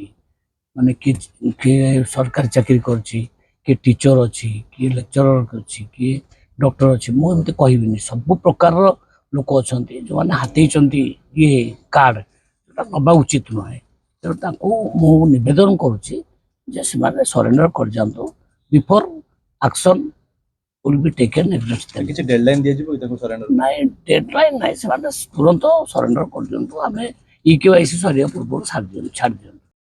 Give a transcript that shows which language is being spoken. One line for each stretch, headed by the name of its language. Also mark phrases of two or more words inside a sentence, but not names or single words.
Odia: ମାନେ କିଏ ସରକାରୀ ଚାକିରି କରିଛି, କିଏ ଟିଚର ଅଛି, କିଏ ଲେକ୍ଚରର ଅଛି, କିଏ ଡକ୍ଟର ଅଛି। ମୁଁ ଏମିତି କହିବିନି, ସବୁ ପ୍ରକାରର ଲୋକ ଅଛନ୍ତି ଯେଉଁମାନେ ହାତେଇଛନ୍ତି ଇଏ କାର୍ଡ଼, ଯେଉଁଟା ନେବା ଉଚିତ ନୁହେଁ। ତେଣୁ ତାଙ୍କୁ ମୁଁ ନିବେଦନ କରୁଛି ଯେ ସେମାନେ ସରେଣ୍ଡର କରିଯାଆନ୍ତୁ
English: before action will be taken against them।
Odia: କିଛି ଡେଡଲାଇନ୍ ଦିଆଯିବ କି ତାଙ୍କୁ ସରେଣ୍ଡର? ନାଇଁ, ଡେଡଲାଇନ୍ ନାହିଁ, ସେମାନେ ତୁରନ୍ତ ସରେଣ୍ଡର କରିଦିଅନ୍ତୁ। ଆମେ EKYC ସରିବା ପୂର୍ବରୁ ଛାଡ଼ି ଦିଅନ୍ତୁ।